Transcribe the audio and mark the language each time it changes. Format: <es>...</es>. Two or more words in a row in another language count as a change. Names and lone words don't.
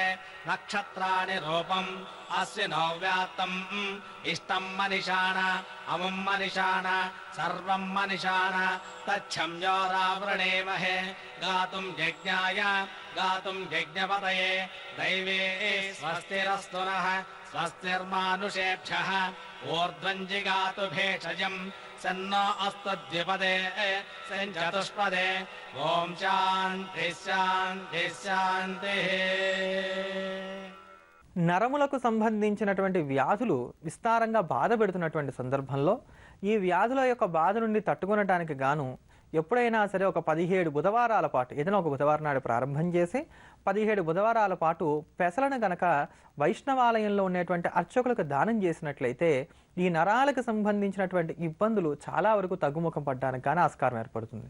<sa>नक्षत्राणि रूपम् अस्विनो व्यात्तम् इष्टं मनिषाण अमुं मनिषाण सर्वं मनिषाण तच्छम्यो रावृणेमहे गातुं यज्ञाय गातुं यज्ञपतये दैवे स्वस्तिरस्तु नः स्वस्तिर्मानुषेभ्यः ऊर्ध्वं जिगातु भेषजम् सन्नो अस्तु द्विपदे सञ्चतुष्पदे ॐ शान्तिः शान्तिः शान्तिः</sa> <te>నరములకు సంబంధించినటువంటి వ్యాధులు విస్తారంగా బాధ పెడుతున్నటువంటి సందర్భంలో ఈ వ్యాధుల యొక్క బాధ నుండి తట్టుకొనడానికి గాను ఎప్పుడైనా సరే ఒక 17 బుధవారాల పాటు ఏదైనా ఒక బుధవారం నాడు ప్రారంభం చేసి 17 బుధవారాల పాటు పెసలను గనక వైష్ణవాలయంలో ఉండేటువంటి అర్చకులకు దానం చేసినట్లయితే ఈ నరాలకు సంబంధించినటువంటి ఇబ్బందులు చాలా వరకు తగ్గుముఖం పడడానికి కానీ ఆస్కారం ఏర్పడుతుంది.</te>